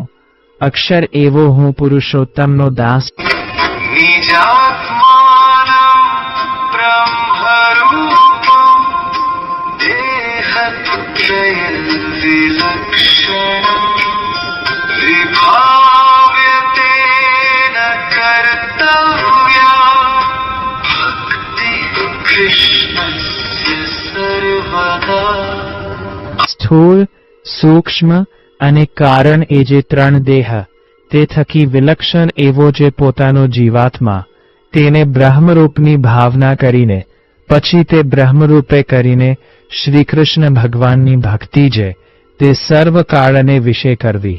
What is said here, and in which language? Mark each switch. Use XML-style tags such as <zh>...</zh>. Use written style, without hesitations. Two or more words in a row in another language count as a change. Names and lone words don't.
<gu>અક્ષર એવો હું પુરુષોત્તમનો દાસ.</gu> <sa>निजात्मानं ब्रह्मरूपं देहत्रयविलक्षणं विभाव्यते न कर्तव्या भक्तिः कृष्णस्य सर्वदा.</sa> <gu>સ્થૂળ, સૂક્ષ્મ અને કારણ એ જે 3 દેહ, તે થકી વિલક્ષણ એવો જે પોતાનો જીવાત્મા, તેને બ્રહ્મરૂપની ભાવના કરીને પછી તે બ્રહ્મરૂપે કરીને શ્રીકૃષ્ણ ભગવાનની ભક્તિ છે, તે સર્વ કાળને વિશે કરવી.</gu>